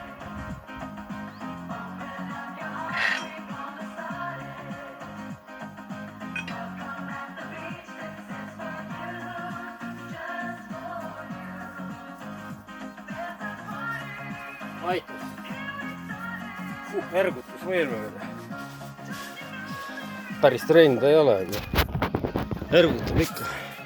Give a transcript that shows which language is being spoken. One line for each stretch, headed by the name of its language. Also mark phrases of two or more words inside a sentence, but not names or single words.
English: Open up your heart, we're gonna start it. Welcome at the beach, this is for you, just for you. There's a party.
Estonian: Aitas. ergutusvõime. Päris trenn ta ei ole, aga ergutab ikka.